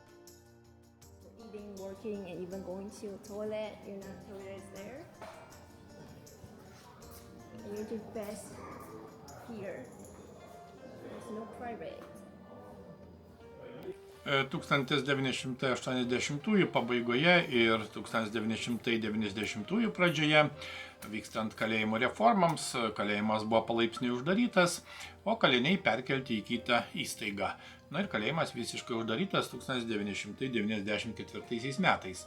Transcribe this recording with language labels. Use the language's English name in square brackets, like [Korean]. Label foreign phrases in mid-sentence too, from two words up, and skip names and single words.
[English] Working and even going to a toilet, toilet is there. to pass here. There's no private. [Lithuanian] 1980 pabaigoje ir 1990 pradžioje, vykstant kalėjimo reformams, kalėjimas buvo palaipsniui uždarytas, o kaliniai perkelti į kitą įstaigą. Na ir kalėjimas visiškai uždarytas 1994 metais.